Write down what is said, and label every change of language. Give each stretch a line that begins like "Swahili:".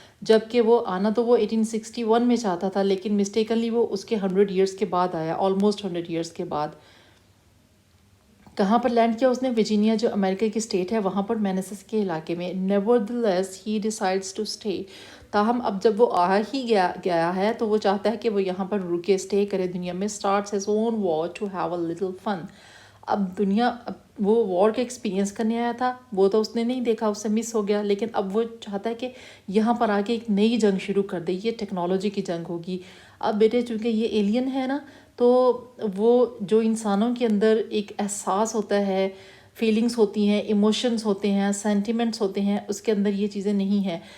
Urdu: جبکہ وہ آنا تو وہ 1861 میں چاہتا تھا، لیکن مسٹیکنلی وہ اس کے 100 ایئرس کے بعد آیا، آلموسٹ 100 ایئرس کے بعد. کہاں پر لینڈ کیا اس نے؟ ورجینیا جو امریکہ کی اسٹیٹ ہے وہاں پر، مینسس کے علاقے میں.
English: Nevertheless he decides to stay.
Urdu: تاہم اب جب وہ آ ہی گیا ہے تو وہ چاہتا ہے کہ وہ یہاں پر رکے، اسٹے کرے دنیا میں.
English: Starts his own war to have a little fun.
Urdu: اب وہ وار کا ایکسپیرینس کرنے آیا تھا، وہ تو اس نے نہیں دیکھا، اس سے مس ہو گیا، لیکن اب وہ چاہتا ہے کہ یہاں پر آ کے ایک نئی جنگ شروع کر دے. یہ ٹیکنالوجی کی جنگ ہوگی. اب بیٹے چونکہ یہ ایلین ہے نا، تو وہ جو انسانوں کے اندر ایک احساس ہوتا ہے، فیلنگس ہوتی ہیں، ایموشنز ہوتے ہیں، سینٹیمنٹس ہوتے ہیں، اس کے اندر یہ چیزیں نہیں ہیں.